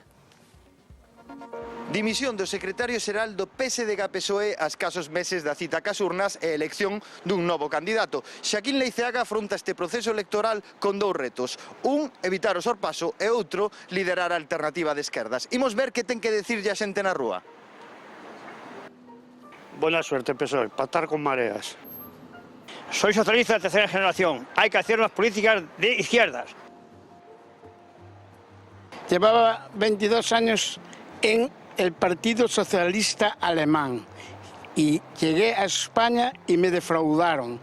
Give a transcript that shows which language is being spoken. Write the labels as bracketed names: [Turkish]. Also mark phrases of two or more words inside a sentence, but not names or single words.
[Galician] Dimisión do secretario xeral do PSDG-PSOE a escasos meses da cita cas urnas e elección dun novo candidato. Xaquín Leiceaga afronta este proceso electoral con dous retos. Un, evitar o sorpaso, e outro, liderar a alternativa de esquerdas. Imos ver que ten que decirlle a xente na rúa. [Spanish] Buena suerte, PSOE, pactar con mareas. Soy socialista de tercera generación. Hay que hacer unas políticas de izquierdas. Llevaba 22 años en el Partido Socialista Alemán y llegué a España y me defraudaron.